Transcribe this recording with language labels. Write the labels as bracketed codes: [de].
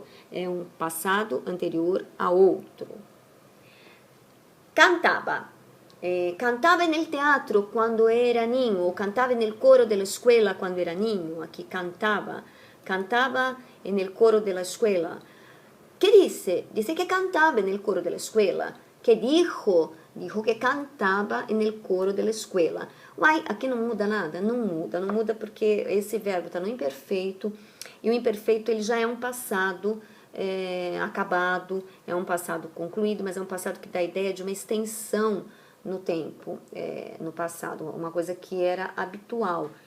[pt] É um passado anterior a outro. [es] Cantaba. Cantaba en el teatro cuando era niño, o cantaba en el coro de la escuela cuando era niño. Aquí cantaba en el coro de la escuela. ¿Qué dice? Dice que cantaba en el coro de la escuela. ¿Qué dijo? Dijo que cantava en el coro de la escuela. [pt] Uai, aqui não muda nada? Não muda porque esse verbo está no imperfeito, e o imperfeito ele já é um passado acabado, é um passado concluído, mas é um passado que dá a ideia de uma extensão no tempo, no passado, uma coisa que era habitual.